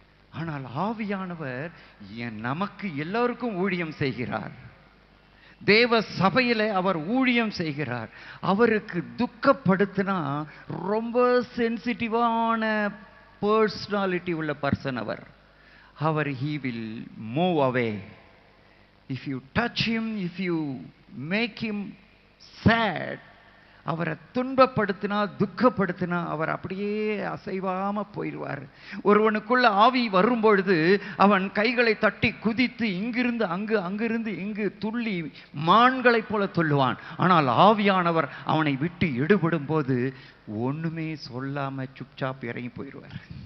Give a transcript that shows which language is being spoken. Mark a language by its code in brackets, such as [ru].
[ta] ஆனால் ஆவியானவர் நமக்கு எல்லோருக்கும் ஊழியம் செய்கிறார். தேவ சபையில அவர் ஊழியம் செய்கிறார். அவருக்கு துக்கப்படுத்தினா ரொம்ப சென்சிட்டிவான பர்சனாலிட்டி உள்ள person our. [en] he will move away. If you touch him, if you make him sad, [ta] அவரை துன்பப்படுத்தினா துக்கப்படுத்தினா அவர் அப்படியே அசைவாம போயிடுவார். ஒருவனுக்குள்ள ஆவி வரும்பொழுது அவன் கைகளை தட்டி குதித்து இங்கிருந்து அங்கு, அங்கிருந்து இங்கு துள்ளி மான்களைப் போல துள்ளுவான். ஆனால் ஆவியானவர் அவனை விட்டு எடுபடும் போது ஒண்ணுமே சொல்லாம சுப்சாப் இறங்கி போயிடுவார்.